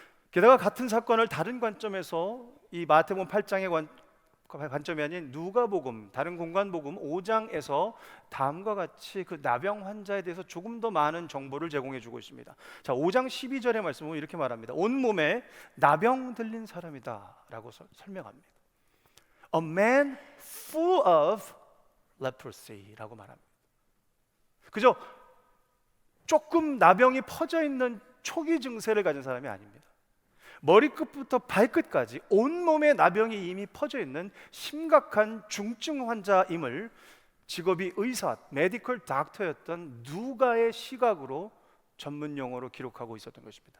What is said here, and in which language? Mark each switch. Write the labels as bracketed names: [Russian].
[Korean] 게다가 같은 사건을 다른 관점에서 이 마태복음 8장의 관점이 아닌 누가복음, 다른 공관복음 5장에서 다음과 같이 그 나병 환자에 대해서 조금 더 많은 정보를 제공해 주고 있습니다. 자, 5장 12절의 말씀은 이렇게 말합니다. 온몸에 나병 들린 사람이다 라고 설명합니다. [English] A man full of leprosy [Korean] 라고 말합니다. 그저 조금 나병이 퍼져 있는 초기 증세를 가진 사람이 아닙니다. 머리끝부터 발끝까지 온몸에 나병이 이미 퍼져 있는 심각한 중증 환자임을 직업이 의사, 메디컬 닥터였던 누가의 시각으로 전문 용어로 기록하고 있었던 것입니다.